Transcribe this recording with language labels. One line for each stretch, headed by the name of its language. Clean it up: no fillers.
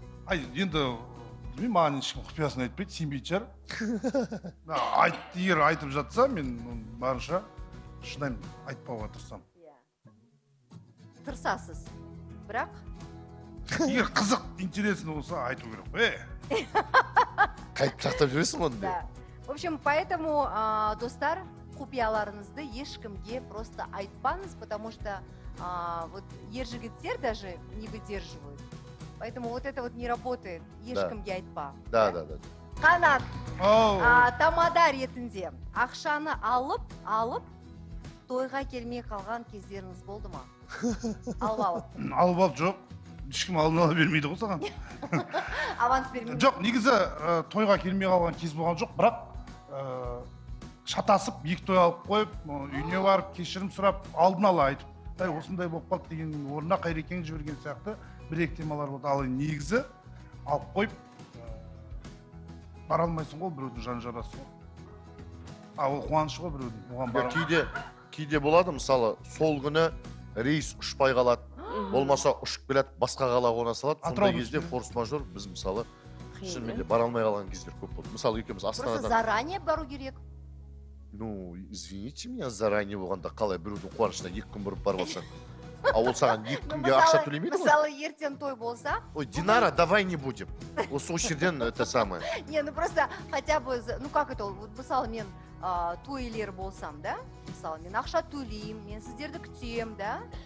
Kazakh: Енді маған ешкім құпиясын айтпайды, сенбейтін шығар. Егер айтып жатса, мен барынша шыдаймын, айтпауға тырысамын. Тырысасыз, бірақ? Егер қызық, интересно болса, айту керек. Қайтып сақтап жүресің оны.
Russian: В общем, поэтому, достар,
Kazakh: құпияларыңызды ешкімге
Russian: просто айтпаңыз, потому что вот
Kazakh: ер жігіттер
Russian: даже не выдерживают. Поэтому вот это вот не работает.
Kazakh: Ешкімге айтпа.
Russian: Да.
Kazakh: Қанат, тамада ретінде ақшаны алып, тойға келмей қалған кездеріңіз болды ма? Алып. Алып жоқ. Ешкім алдын ала бермейді ғой саған. Аванс бермейді. Жоқ, негізі тойға келмей қалған кез болған жоқ, бірақ шатасып, екі той алып қойып, үйіне барып, кешірім сұрап, алдын ала айтып, осындай болып қалды деген орнына Қайрекең жіберген сияқты бір-екі темалар болды. Ал негізі алып қойып, бара алмайсың ғой, біреудің жан жарасы ғой. Ол қуанышы ғой біреудің, оған бара. Кейде болады, мысалы, сол күні рейс ұшпай қалады, болмаса ұшып келеді, басқа қала қона салады, сондай кезде форс-мажор біз мысалы шынымен де бара алмай қалған кездер көп болды. Мысалы, екеуміз Астанадан...
Russian: Просто заранее
Kazakh: бару керек.
Russian: Ну, извините меня, заранее
Kazakh: болғанда қалай біреудің қуанышына 2 күн бұрып барып алсаң. А ол саған 2 күнге ақша төлемейді ғой? Мысалы, ертең той болса...
Russian: Ой, Динара, давай не будем.
Kazakh: Осы жерден
Russian: это самое. Не, ну просто хотя бы, ну как это,
Kazakh: мысалы мен тойлер болсам,
Russian: да?
Kazakh: Мысалы, мен ақша төлеймін, мен сіздерді күтем, да?